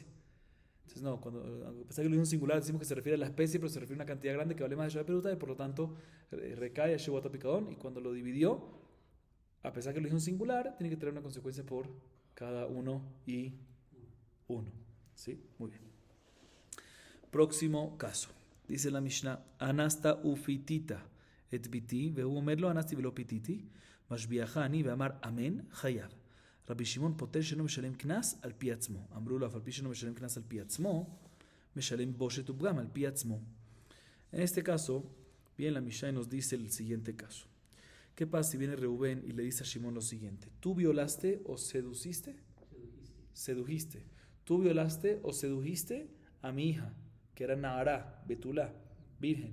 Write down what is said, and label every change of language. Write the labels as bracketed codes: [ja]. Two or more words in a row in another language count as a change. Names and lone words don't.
[es] Entonces no, a pesar que lo dijo en singular, decimos que se refiere a la especie, pero se refiere a una cantidad grande que vale más de Shaperutá y por lo tanto recae a [he] שבועת הפקדון, [es] y cuando lo dividió, a pesar que lo dijo en singular, tiene que tener una consecuencia por cada uno y uno. ¿Sí? Muy bien. Próximo caso. Dice la Mishnah, [he] אנסת ופיתית את בתי והוא אומר לו לא אנסתי ולא פיתיתי משביעך אני ואמר אמן חייב. רבי שמעון פוטר שאינו משלם קנס על פי עצמו. אמרו לו אף על פי שאינו משלם קנס על פי עצמו משלם בושת ופגם על פי עצמו. [es] En este caso, bien la Mishnah nos dice el siguiente caso. ¿Qué pasa si viene Reubén y le dice a Shimon lo siguiente? ¿Tú violaste o seduciste? Sedujiste. ¿Tú violaste o sedujiste a mi hija, que era [he] נערה בתולה, [es] virgen?